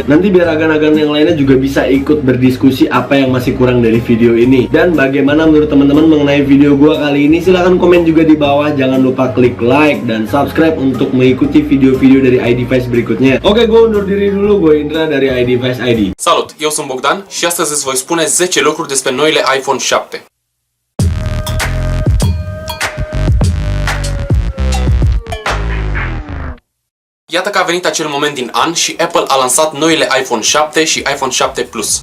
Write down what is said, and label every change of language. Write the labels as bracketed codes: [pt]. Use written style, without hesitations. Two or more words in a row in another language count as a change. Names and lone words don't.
[id] Nanti biar agan-agan yang lainnya juga bisa ikut berdiskusi apa yang masih kurang dari video ini. Dan bagaimana menurut teman-teman mengenai video gua kali ini, silahkan komen juga di bawah. Jangan lupa klik like dan subscribe untuk mengikuti video-video dari iDevice berikutnya. Oke, gue undur diri dulu. Gue Indra dari iDevice ID. [ro] Salut, eu sunt Bogdan și astăzi îți voi spune 10 lucruri despre noile iPhone 7. Iată că a venit acel moment din an și Apple a lansat noile iPhone 7 și iPhone 7 Plus.